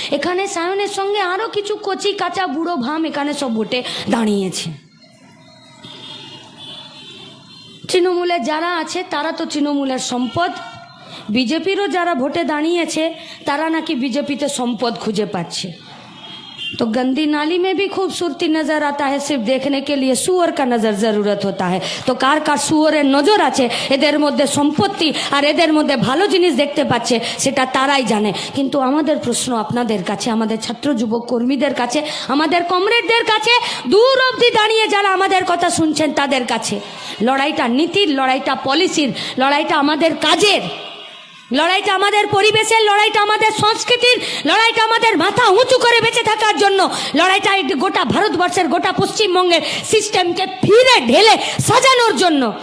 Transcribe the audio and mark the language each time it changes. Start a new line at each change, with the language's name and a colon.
Bangla: এখানে সায়নের সঙ্গে আরও কিছু কচি কাঁচা বুড়ো ভাম এখানে সব ভোটে দাঁড়িয়েছে। তৃণমূলে যারা আছে তারা তো তৃণমূলের সম্পদ, বিজেপিরও যারা ভোটে দাঁড়িয়েছে তারা নাকি বিজেপিতে সম্পদ খুঁজে পাচ্ছে।
Hindi: तो गंदी नाली में भी खूबसूरती नजर आता है, सिर्फ देखने के लिए सुअर का नजर जरूरत होता है।
Bangla: तो कार कार सुअरेर नजर আছে, এদের মধ্যে সম্পত্তি আর এদের মধ্যে ভালো জিনিস দেখতে পাচ্ছে, সেটা তারাই জানে। কিন্তু আমাদের প্রশ্ন আপনাদের কাছে, আমাদের ছাত্র যুবক কর্মীদের কাছে, আমাদের কমরেডদের কাছে, দূর অবধি দাঁড়িয়ে যারা আমাদের কথা শুনছেন তাদের কাছে, লড়াইটা নীতির, লড়াইটা পলিসির, লড়াইটা আমাদের কাজের, লড়াইটা আমাদের পরিবেশের, লড়াইটা আমাদের সংস্কৃতির, লড়াইটা আমাদের মাথা উঁচু করে বেঁচে থাকার জন্য, লড়াইটা গোটা ভারতবর্ষের, গোটা পশ্চিমবঙ্গের সিস্টেমকে ফিরে ঢেলে সাজানোর জন্য।